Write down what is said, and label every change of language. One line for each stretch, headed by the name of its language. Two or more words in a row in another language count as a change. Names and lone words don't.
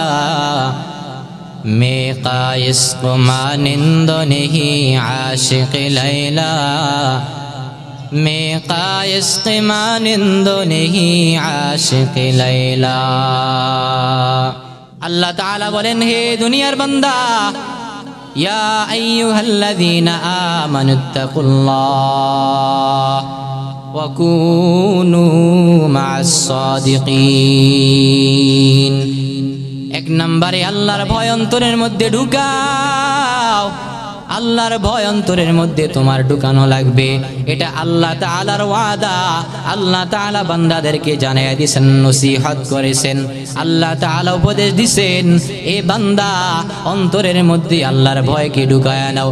Hindi: मैं कायस को मानिंद नहीं आशिक लैला, मैं कायस को मानिंद नहीं आशिक लैला।
Bangla: আল্লাহ তাআলা বলেন হে দুনিয়ার বান্দা,
Arabic: يا أيها الذين آمنوا اتقوا الله وكونوا مع الصادقين.
Bangla: এক নম্বরে আল্লাহর ভয় অন্তরের মধ্যে ঢুকাও, আল্লাহর ভয় অন্তরের মধ্যে তোমার ঢুকানো লাগবে। এটা আল্লাহ তাআলার ওয়াদা। আল্লাহ তাআলা বান্দাদেরকে জানিয়ে দিয়েছেন, নসিহত করেছেন। আল্লাহ তাআলা উপদেশ দিয়েছেন, এ বান্দা অন্তরের মধ্যে আল্লাহর ভয়কে ঢুকায়া নাও।